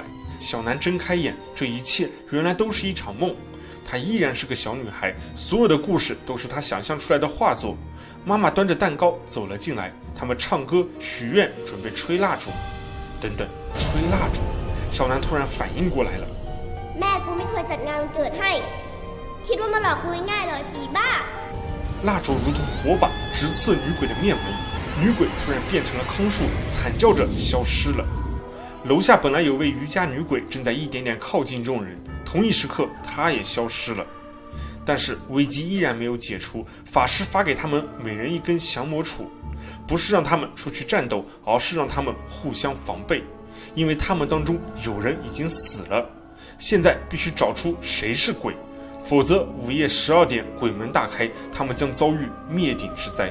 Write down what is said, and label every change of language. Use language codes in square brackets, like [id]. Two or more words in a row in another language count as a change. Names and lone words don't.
[zh] 小南睁开眼，这一切原来都是一场梦。她依然是个小女孩，所有的故事都是她想象出来的画作。妈妈端着蛋糕走了进来，他们唱歌许愿，准备吹蜡烛。等等，吹蜡烛！小南突然反应过来了。 [th] แม่กูไม่เคยจัดงานวันเกิดให้คิดว่ามาหลอกกูง่ายๆเลยผีบ้า。 [zh] 蜡烛如同火把，直刺女鬼的面门。女鬼突然变成了康树，惨叫着消失了。楼下本来有位瑜伽女鬼正在一点点靠近众人，同一时刻她也消失了。但是危机依然没有解除，法师发给他们每人一根降魔杵，不是让他们出去战斗，而是让他们互相防备，因为他们当中有人已经死了。现在必须找出谁是鬼， 否则午夜12点鬼门大开，他们将遭遇灭顶之灾。